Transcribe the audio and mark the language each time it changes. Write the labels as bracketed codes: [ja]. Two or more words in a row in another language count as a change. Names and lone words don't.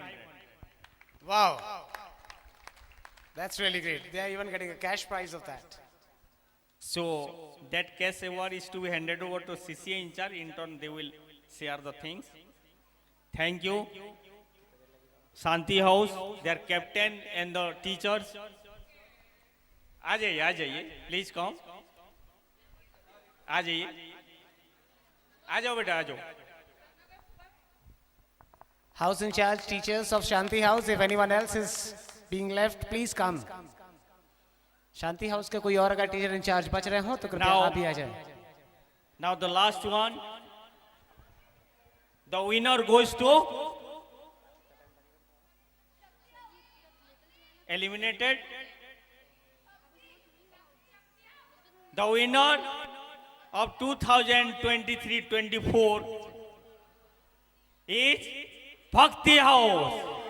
[en] Wow. That's really great. They are even getting a cash prize of that. So that cash award is to be handed over to CCA in charge. In turn, they will share the things. Thank you. Shanti House, their captain and the teachers. [hi] आ जाइए, [en] please come. [hi] आ जाइए. आ जाओ बेटा, आ जाओ. [en] House in charge teachers of Shanti House, if anyone else is being left, please come. [hi] Shanti House के कोई और अगर [en] teacher in charge [hi] बच रहे हो तो कृपया [en] Now- [hi] आप भी आ जाए. [en] Now the last one. The winner goes to eliminated. The winner of 2023-24 is Bhakti House.